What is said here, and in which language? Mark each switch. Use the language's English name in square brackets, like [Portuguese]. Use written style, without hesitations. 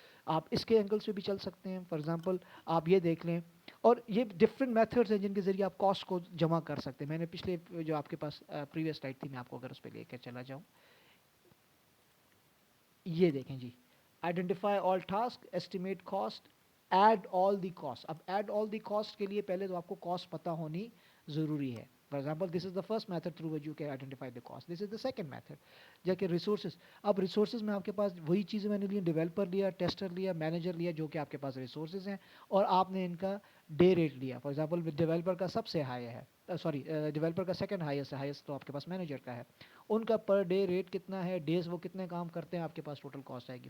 [Urdu] آپ اس کے اینگل سے بھی چل سکتے ہیں. فار ایگزامپل آپ یہ دیکھ لیں, اور یہ ڈفرینٹ میتھڈز ہیں جن کے ذریعے آپ کاسٹ کو جمع کر سکتے ہیں. میں نے پچھلے جو آپ کے پاس پریویس سلائڈ تھی, میں آپ کو اگر اس پہ لے کر چلا جاؤں, یہ دیکھیں جی, identify all task, estimate cost, add all the cost. اب ایڈ آل دی کاسٹ کے لیے پہلے تو آپ کو کاسٹ پتہ ہونی ضروری ہے. [English] For example, this is the first method through which you can identify the cost. This is the second method. [Urdu] جبکہ ریسورسز, اب ریسورسز میں آپ کے پاس وہی چیزیں میں نے لی, ڈیولپر لیا, ٹیسٹر لیا, مینیجر لیا, جو کہ آپ کے پاس ریسورسز ہیں, اور آپ نے ان کا ڈے ریٹ لیا. فار ایگزامپل ڈیولپر کا سب سے ہائی ہے, سوری ڈیولپر کا سیکنڈ ہائیسٹ ہے, ہائیسٹ تو آپ کے پاس مینیجر کا ہے. ان کا پر ڈے ریٹ کتنا ہے, ڈیز وہ کتنے کام کرتے ہیں, آپ کے پاس ٹوٹل کاسٹ آئے گی.